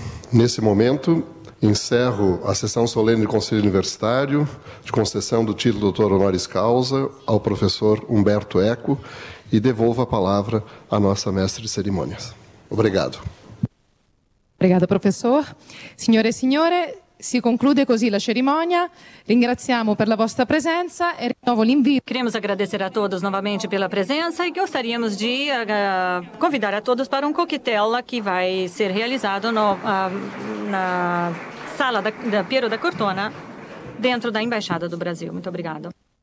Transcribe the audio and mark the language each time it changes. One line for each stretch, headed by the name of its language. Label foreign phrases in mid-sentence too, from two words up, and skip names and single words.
Portuguese: Nesse momento, encerro a sessão solene do Conselho Universitário de concessão do título doutor honoris causa ao professor Umberto Eco e devolvo a palavra à nossa mestre de cerimônias. Obrigado. Obrigada, professor.
Italian: Signore e signore, si conclude così la cerimonia. Ringraziamo per la vostra presenza e rinnovo l'invito.
Portuguese: Queremos agradecer a todos novamente pela presença e gostaríamos de convidar a todos para um coquetel que vai ser realizado na sala da Piero da Cortona, dentro da Embaixada do Brasil. Muito obrigada.